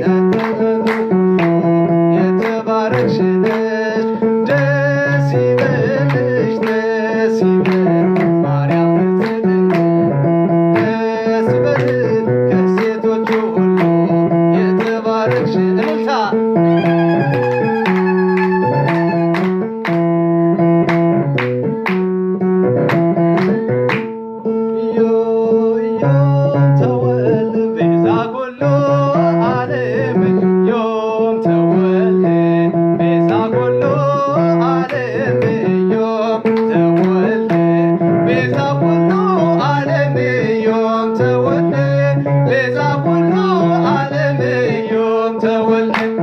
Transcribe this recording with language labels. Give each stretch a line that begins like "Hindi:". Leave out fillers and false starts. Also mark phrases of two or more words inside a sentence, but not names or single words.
Amharic: የተባረክሽ ነሽ። ደስ ይበልሽ ደስ ይበልሽ ማርያም ድንግል ደስ ይበልሽ ከሴቶች ሁሉ የተባረክሽ። እልልታ
Geez: ዮም ተወልደ ቤዛ ኩሉ ዓለም ዮም ተወልደ ቤዛ ኩሉ ዓለም ዮም ተወልደ ቤዛ ኩሉ ዓለም ዮም ተወልደ ቤዛ ኩሉ ዓለም ዮም ተወልደ